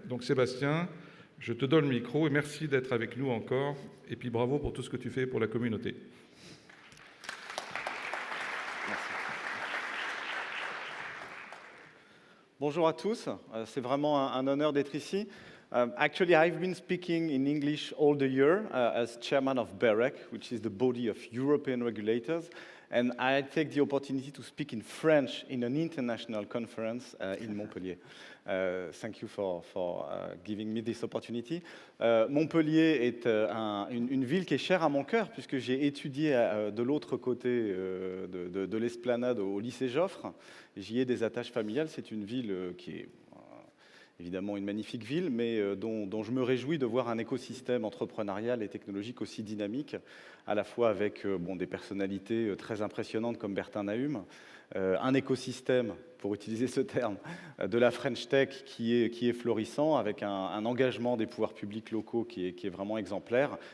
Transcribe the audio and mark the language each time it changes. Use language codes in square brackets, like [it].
[fr] Donc Sébastien, je te donne le micro et merci d'être avec nous encore. Et puis bravo pour tout ce que tu fais pour la communauté. Bonjour à tous, c'est vraiment un honneur d'être ici. [en] Actually, I've been speaking in English all the year as chairman of BEREC, which is the body of European regulators, and I take the opportunity to speak in French in an international conference in Montpellier. Thank you for giving me this opportunity. [fr] Montpellier est une ville qui est chère à mon cœur, puisque j'ai étudié de l'autre côté de l'esplanade au lycée Joffre. J'y ai des attaches familiales. C'est une ville qui est évidemment une magnifique ville, mais dont je me réjouis de voir un écosystème entrepreneurial et technologique aussi dynamique, à la fois avec des personnalités très impressionnantes comme Bertin Nahum, un écosystème, pour utiliser ce terme, de la French Tech qui est florissant, avec un engagement des pouvoirs publics locaux qui est vraiment exemplaire.